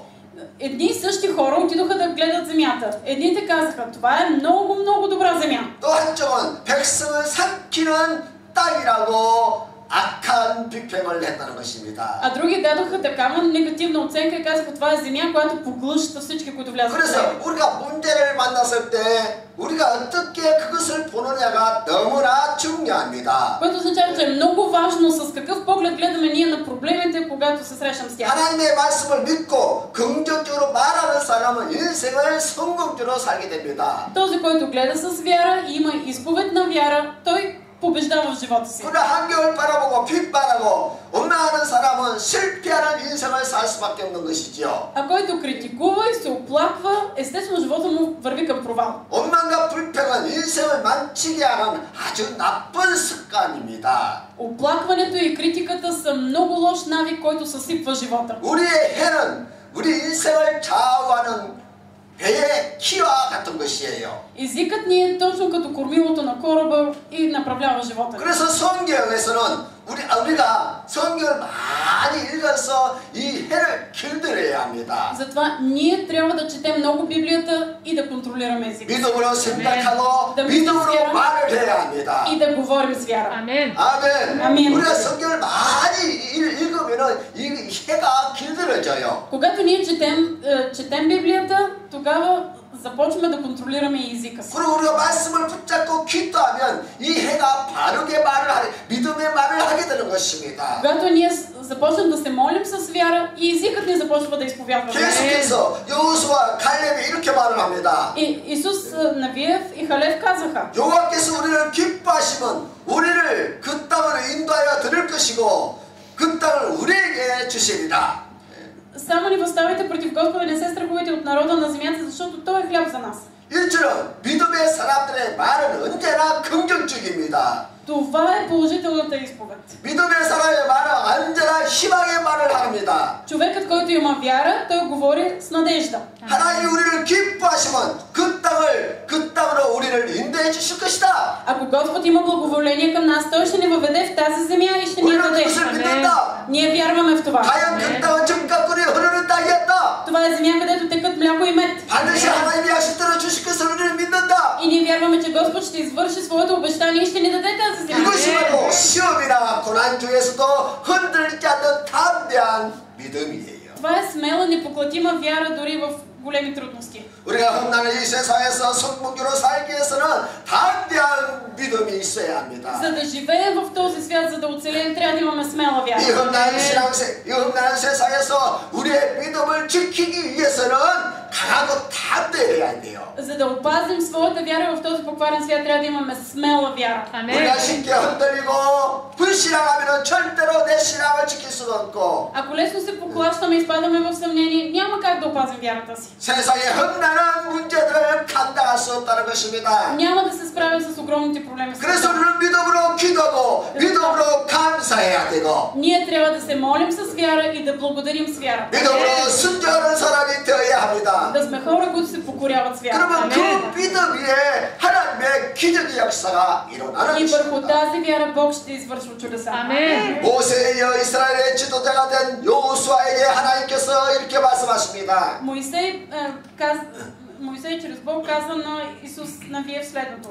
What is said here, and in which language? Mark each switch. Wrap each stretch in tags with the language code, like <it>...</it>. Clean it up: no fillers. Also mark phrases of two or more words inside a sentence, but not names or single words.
<bg>Едни и същи хора отидоха да гледат земята. Едните казаха, това е много, много добра земя.</bg> <ko>또 한쪽은 백성을 삼키는 땅이라고 악한 비평을 했다는 것입니다.</ko> <bg>А други дадоха такава негативна оценка и казаха, това е земя, която поглъща всички, които влязат в</bg> <ko>그래서</ko> <bg>нея.</bg> <ko>우리가 문제를 만났을 때 우리가 어떻게 그것을 보느냐가 너무나 중요합니다.</ko> <bg>Което означава, че е много важно с какъв поглед гледаме ние на проблемите, когато се срещам с тях.</bg> <ko>하나님의 말씀을 믿고 긍정적으로 말하는 사람은 인생을 성공적으로 살게 됩니다.</ko> <bg>Този, който гледа с вяра и има изповед на вяра, той побеждава в живота си.</bg> <ko>그러나 한겨울 바라보고 핍박하고 원망하는 사람은 실패하는 인생을 살 수밖에 없는 것이지요.</ko> <bg>А който критикува и се оплаква, естествено живота му върви към провал.</bg> <ko>원망과 불평은 인생을 망치게 하는 아주 나쁜 습관입니다.</ko> <bg>Оплакването и критиката са много лош навик, който съсипва живота.</bg> <ko>우리의 해는 우리 인생을 좌우하는 배의 키와 같은 것이에요.</ko> <bg>Езикът ни е точно като кормилото на кораба и направлява живота.</bg> <ko>그래서 성경에서는 우리가 성경을 많이 읽어서 이 해를 길들여야 합니다.</ko> <bg>Затова ние трябва да четем много Библията и да контролираме езика.</bg> <ko>믿음으로 생각하고 믿음으로 말을 해야 합니다.</ko> <bg>И да говорим с вяра.</bg> <ko>아멘. 아멘. 아멘. 우리가 성경을 많이 읽으면은 이 해가 길들여져요.</ko> <bg>Когато ние четем Библията, тогава започваме да контролираме и езика си.</bg> <ko>그리고 우리가 말씀을 붙잡고 기도하면 이 해가 바르게 믿음의 말을 하게 되는 것입니다.</ko> <bg>Когато ние започнем да се молим с вяра, и езикът ни започва да изповядва.</bg> <ko>계속해서 여호수아 갈렙이 이렇게 말을 합니다.</ko> <bg>И Исус, Навиев и Халев казаха:</bg> <ko>여호와께서 우리를 기뻐하시면 우리를 그 땅으로 인도하여 드릴 것이고 그 땅을 우리에게 주시리라.</ko> <bg>Само ни възставайте против Господа, не се страхувайте от народа на земята, защото Той е хляб за нас.</bg> <ko>일처럼 믿음의 사람들의 말은 언제나 긍정적입니다.</ko> <bg>Това е положителната изповед.</bg> <ko>믿음의 사람의 말은 언제나 희망의 말을 합니다.</ko> <bg>Човекът, който има вяра, той говори с надежда.</bg> <ko>하나님이 우리를 기뻐하시면 그 땅으로 우리를 인도해 주실 것이다.</ko> <bg>Ако Господ има благоволение към нас, Той ще ни въведе в тази земя и ще ни я</bg> <ko>우리는</ko> <bg>даде.</bg> <ko>그것을 믿는다.</ko> <bg>Ние вярваме в това.</bg> <ko>과연 그 땅은 젖과 꿀이 흐르는 땅이었다.</ko> <bg>Това е земя, където текат мляко и мед.</bg> <ko>반드시 하나님이 약속대로 주실 것을 우리는 믿는다.</ko> <bg>И ние вярваме, че Господ ще извърши своето обещание и ще ни даде тази земя.</bg> <ko>이것이 바로 시험이나 고난 중에서도 흔들리지 않는 담대한 믿음이에요.</ko> <bg>Това е смела, непоклатима вяра дори в големи трудности.</bg> <ko>우리가 험난한 이 세상에서 성공적으로 살기 위해서는 담대한 믿음이 있어야 합니다.</ko> <bg>За да живеем в този свят, за да оцелеем, трябва да имаме смела</bg> <ko>이</ko> <bg>вяра.</bg> <ko>험난한 세상에서 우리의 믿음을 지키기 위해서는 강하고 담대해야 돼요.</ko> <bg>За да опазим своята вяра в този покварен свят, трябва да имаме смела вяра.</bg> <ko>우리가 쉽게 흔들리고 불신앙하면 절대로 내 신앙을 지킬 수도 없고</ko> <bg>Ако лесно се поклащаме и изпадаме в съмнение, няма как да опазим вярата си.</bg> <ko>세상의 험난한 문제들을 감당할 수 없다는 것입니다.</ko> <bg>Няма да се справим с огромните проблеми. в</bg> <ko>그래서</ko> <bg>света.</bg> <ko>우리는 믿음으로 기도하고 믿음으로 감사해야 되고</ko> <bg>Ние трябва да се молим с вяра и да благодарим с вяра.</bg> <ko>믿음으로 순종하는 사람이 되어야 합니다.</ko> <bg>Да сме хора, които се покоряват с вяра.</bg> <ko>그러면 그 믿음 위에 하나님의 기적의 역사가 일어나는</ko> <bg>И върху</bg> <ko>것입니다.</ko> <bg>тази вяра Бог ще извършва чудеса.</bg> <ko>아멘. 모세에 이어 이스라엘의 지도자가 된 여호수아에게 하나님께서 이렇게 말씀하십니다.</ko> <bg>Моисей чрез Бог казва на Исус Навиев следното.</bg>